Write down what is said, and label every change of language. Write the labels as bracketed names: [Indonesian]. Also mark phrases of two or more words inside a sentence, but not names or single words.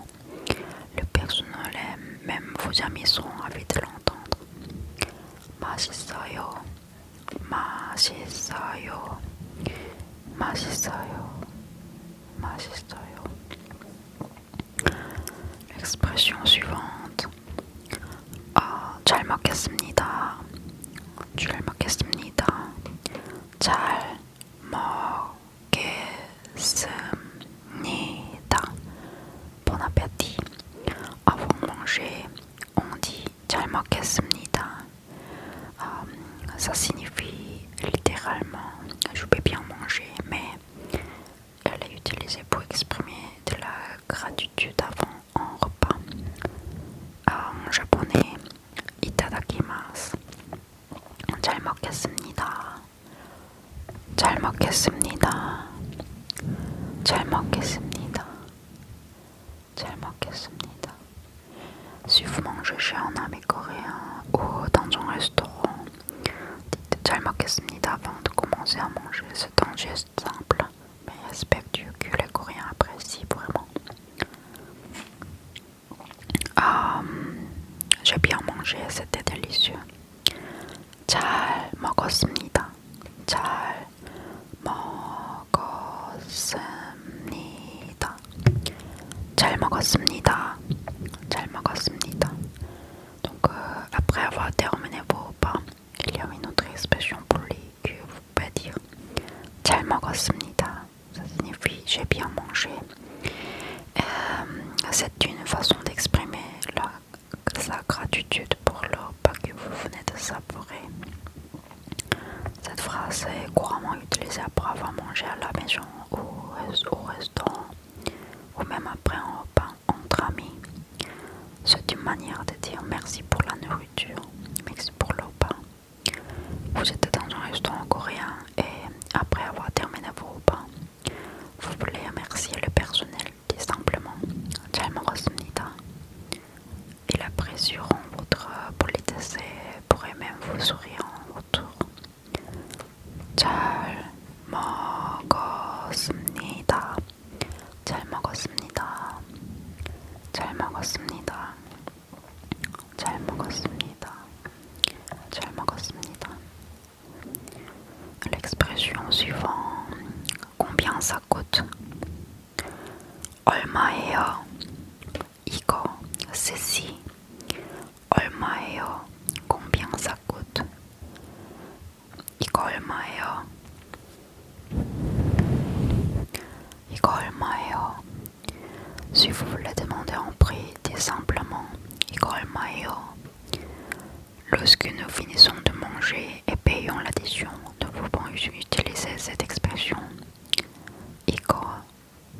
[French] Le personnel et même vos amis seront ravis de l'entendre. [Korean] 맛있어요. 맛있어요. 맛있어요. 맛있어요. [French] L'expression suivante. [Korean] 잘 먹겠습니다. 잘 먹겠습니다. 잘 먹겠습니다. [French] Bon appétit. Avant de manger, on dit [Korean] 잘 먹겠습니다. [French] Ça signifie littéralement je peux bien manger, mais elle est utilisée pour exprimer de la gratitude avant un repas. En japonais, itadakimasu. [Korean] 잘 먹겠습니다. 잘 먹겠습니다. 잘 먹겠습니다. 잘 먹겠습니다. [French] Si vous mangez chez un ami coréen ou dans un restaurant, dites [Korean] 잘 먹겠습니다 [French] avant de commencer à manger. C'est un geste simple mais respectueux que les Coréens apprécient vraiment. J'ai bien mangé, c'était délicieux. [Korean] 잘 먹었습니다. 잘 먹었습니다. 잘 먹었습니다. 잘 먹었습니다. [French] Donc après avoir terminé vos repas, il y a une autre expression polie que vous pouvez dire. [Korean] 잘 먹었습니다. [French] Ça signifie j'ai bien mangé. C'est une façon d'exprimer sa gratitude pour le repas que vous venez de savourer. Cette phrase est couramment utilisée après avoir mangé à la maison ou au restaurant ou même après un repas entre amis. C'est une manière de dire merci pour la nourriture, merci pour le repas. Vous êtes dans un restaurant coréen et après avoir terminé vos repas, vous voulez remercier le personnel, dit simplement [Korean] 잘 먹었습니다. [French] Il apprécieront votre politesse et pourrait même vous sourire en retour. [Korean] 잘 먹었습니다. 잘 먹었습니다. 잘 먹었습니다. 잘 먹었습니다. 잘 먹었습니다. [French] L'expression suivante. Combien ça coûte? [Korean] 얼마예요? 이거, [French] ceci. 얼마예요? Combien ça coûte? [Korean] 이거 얼마예요? 이거 얼마예요? [French] Si vous voulez demander un prix, dites simplement [Korean] 이거 얼마예요? [French] Lorsque nous finissons de manger et payons l'addition, nous pouvons utiliser cette expression. [Korean] 이거